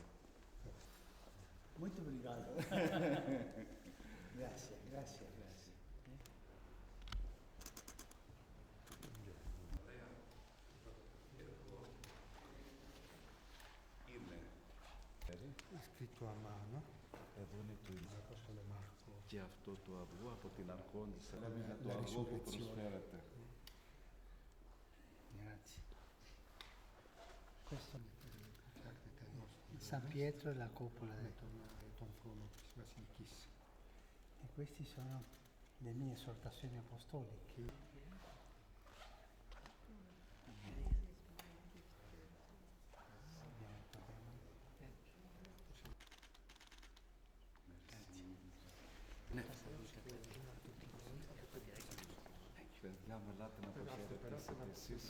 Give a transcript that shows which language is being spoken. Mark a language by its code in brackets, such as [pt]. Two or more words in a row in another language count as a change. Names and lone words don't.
[pt] Muito obrigado. [it] Grazie, grazie, grazie. [el] Είναι. [it] È scritto a mano. [el] Εδώ είναι το ίδιο. [it] Apostolo Marco. [el] Και αυτό το αυγό από την Αρχόντισσα. Είναι το [it] La [el] αυγό που [it] risurrezione. [el] προσφέρεται. [it] Grazie. Questo San Pietro e la cupola. [el] Τον φρόνο της Βασιλικής. [it] E questi sono le mie esortazioni apostoliche. [el] Παιδιά, με ελάτε να αποχαιρετήσετε εσείς.